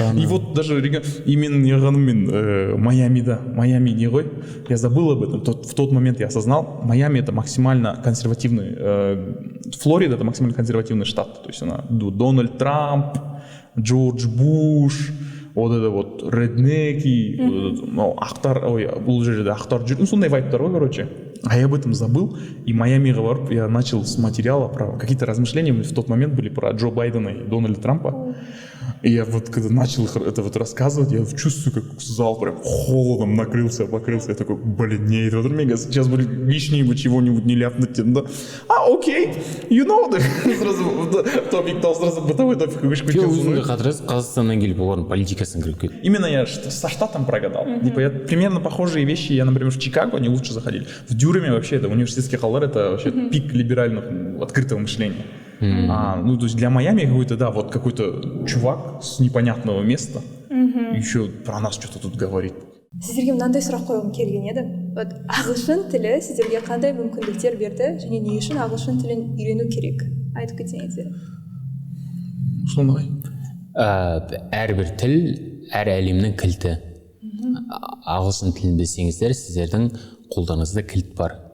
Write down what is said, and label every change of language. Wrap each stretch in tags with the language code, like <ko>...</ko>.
<ru>И вот даже</ru> <kk>и менің неғаным мен Майамида. Майами не ғой?</kk> <ru>Я забыл об этом. В тот момент я осознал, Майами это максимально консервативный, Флорида это максимально консервативный штат. То есть она Дональд Трамп, Джордж Буш, вот это вот реднеки,</ru> <kk>ақтар, ой, бұл жерде ақтар жүрді, сондай вайптар ғой,</kk> <ru>короче. А я об этом забыл, и Майамиға барып, я начал с материала про какие-то размышления в тот момент были про Джо Байдена и Дональда Трампа. И я вот когда начал это вот рассказывать, я чувствую, как зал прям холодом накрылся, покрылся. Я такой, блин, не, это вот мега, сейчас бы лишнего чего-нибудь не ляпнуть. Да? Окей,</ru> <en>you know,</en> <ru>сразу топик-то сразу бытовой топик</ru> <kk>өзіңді қатырасыз, Қазақстаннан келіп олардың политикасын кіріп кетті.</kk> <ru>Именно я со штатом прогадал. Типа я примерно похожие вещи, я, например, в Чикаго, они лучше заходили. В Дюраме вообще, это университетский халлар, это вообще пик либерального открытого мышления. Ну, то есть для Майами какой-то, да, вот какой-то чувак с непонятного места еще про нас что-то тут говорит.</ru> <kk>Сіздерге мынандай сұрақ қойғым келген еді.</kk> <ru>Вот</ru> <kk>ағылшын тілі сіздерге қандай мүмкіндіктер берді және не үшін ағылшын тілін үйрену керек? Айтып кетсеңіздер. Сондай. Әрбір тіл, әр әлемнің кілті. Ағылшын тілін білсеңіздер, сіздердің қолдарыңызда кілт бар.</kk>